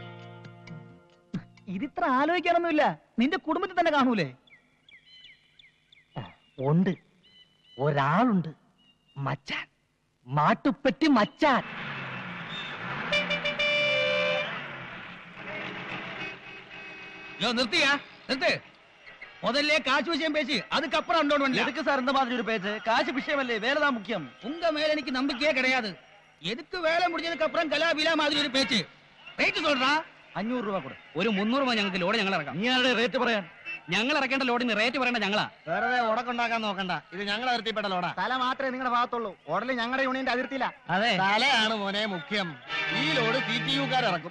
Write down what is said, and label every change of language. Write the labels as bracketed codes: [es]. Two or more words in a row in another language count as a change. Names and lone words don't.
[ml] ഇതിത്ര ആലോചിക്കാനൊന്നുമില്ല, നിന്റെ കുടുംബത്തിൽ തന്നെ കാണൂലേ? ഉണ്ട്, ഒരാളുണ്ട്, മച്ചാൻ, മാട്ടുപ്പെട്ടി മച്ചാൻ. നിർത്തിയാ നിർത്ത്. [ta] முதல்ல காசு விஷயம் பேசி அதுக்கப்புறம் அண்டோன் எதுக்கு சார் இந்த மாதிரி ஒரு பேச்சு? காசு விஷயம் இல்ல, வேலைதான் முக்கியம். உங்க மேல எனக்கு நம்பிக்கையே கிடையாது. எதுக்கு வேலை முடிஞ்சதுக்கு அப்புறம் கலாபிலா மாதிரி ஒரு பேச்சு? [ml] റേറ്റ് சொல்றா. 500 രൂപ കൊടു. ഒരു 300 രൂപ ഞങ്ങൾക്ക് ലോഡ് ഞങ്ങൾ ഇറക്കാം. നീ ആരുടെ റേറ്റ് പറയാൻ? ഞങ്ങൾ ഇറക്കേണ്ട ലോഡിന് റേറ്റ് പറയേണ്ട ഞങ്ങളാ. വെറുതെ ഉടക്കുണ്ടാക്കാൻ നോക്കണ്ട, ഇത് ഞങ്ങൾ അതിർത്തിപ്പെട്ട ലോഡാ. തല മാത്രമേ നിങ്ങളുടെ ഭാഗത്തുള്ളൂ, ഓടല് ഞങ്ങളുടെ യൂണിയന്റെ അതിർത്തിയില്ല. അതെ, തലയാണ് മോനെ മുഖ്യം. ഈ ലോഡ് CTU-കാർ ഇറക്കും.